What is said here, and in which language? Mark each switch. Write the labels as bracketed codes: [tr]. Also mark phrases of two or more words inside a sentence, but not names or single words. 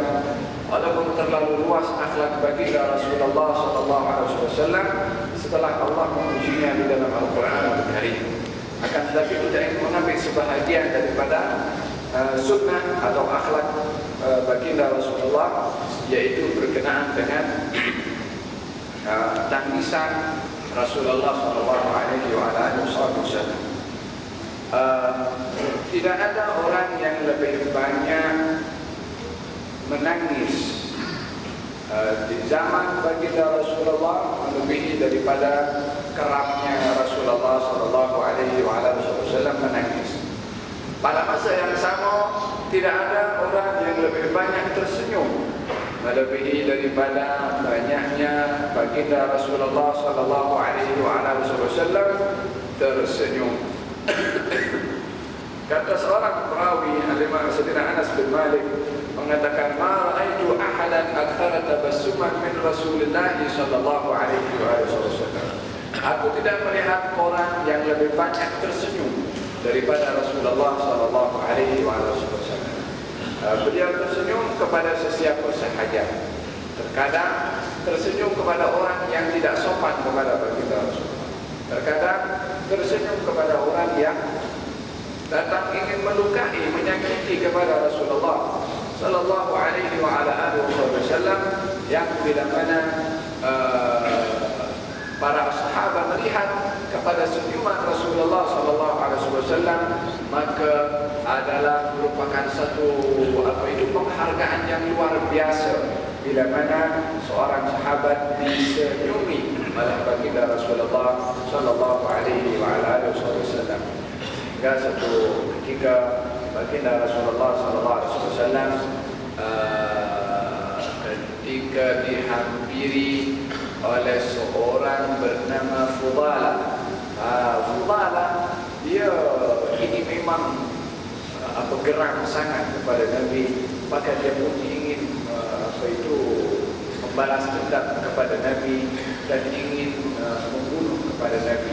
[ms] Walaupun terlalu luas akhlak baginda Rasulullah [ar] صلى الله عليه وسلم [ms] setelah Allah memujinya di dalam Al-Quran Al-Karim, akan tetapi kita ingin mengambil sebahagian daripada sunnah atau akhlak baginda Rasulullah, yaitu berkenaan dengan tangisan Rasulullah [ar] صلى الله عليه وسلم. [ms] Tidak ada orang yang lebih banyak menangis di zaman baginda Rasulullah melebihi daripada kerapnya Rasulullah [ar] صلى الله عليه وسلم [ms] menangis. Pada masa yang sama tidak ada orang yang lebih banyak tersenyum melebihi daripada banyaknya baginda Rasulullah [ar] صلى الله عليه وسلم [ms] tersenyum. Kata seorang perawi Al-Imam Sayyidina Anas bin Malik mengatakan, [ar] ما رأيت أحدا أكثر تبسما من رسول الله صلى الله عليه وسلم. [ms] Aku tidak melihat orang yang lebih banyak tersenyum daripada Rasulullah [ar] صلى الله عليه وسلم. [ms] Beliau tersenyum kepada sesiapa sahaja. Terkadang tersenyum kepada orang yang tidak sopan kepada baginda Rasulullah. Terkadang tersenyum kepada orang yang datang ingin melukai, menyakiti kepada Rasulullah [ar] صلى الله عليه وسلم, [ms] yang bila mana para sahabat melihat kepada senyuman Rasulullah [ar] صلى الله عليه وسلم, [ms] maka adalah merupakan satu penghargaan yang luar biasa bila mana seorang sahabat disenyumi oleh baginda Rasulullah [ar] صلى الله عليه وسلم. [ms] Hingga satu ketika baginda Rasulullah [ar] صلى الله عليه وسلم [ms] ketika dihampiri oleh seorang bernama Fudalah. Fudalah dia ini memang geram sangat kepada Nabi, maka dia pun ingin membalas dendam kepada Nabi dan ingin membunuh kepada Nabi.